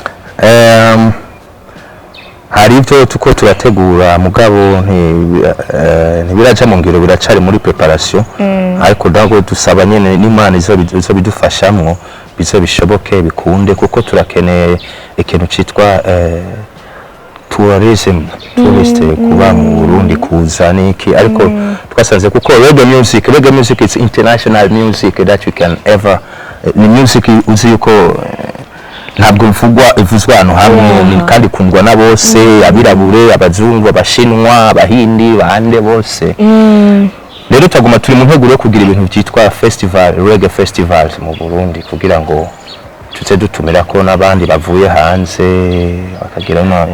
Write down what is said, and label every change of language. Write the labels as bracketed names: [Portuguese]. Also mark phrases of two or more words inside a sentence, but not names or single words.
[Rundi] Hari ibyo tuko turategura, mugabo ntibiraja mu ngiro, biracari muri preparation. Ariko dago dusaba nyene n'Imana izo bidufashamwo bizo bishoboke bikunde, kuko turakeneye ikintu citwa tourism, kuba mu Burundi kuza niki. Ariko twasanze kuko [English] reggae music is international music that you can ever, [Rundi] ni music uzi yuko ntabwo ivuzwa hano hamwe, kandi kundwa na bose, abirabure, abazungu, abashinwa, abahindi, bande bose. rero taguma turi mu nteguro yo kugira ibintu byitwa [English] festival reggae festivals [Rundi] mu Burundi kugira ngo tuze dutumira ko n'abandi bavuye hanze bakagira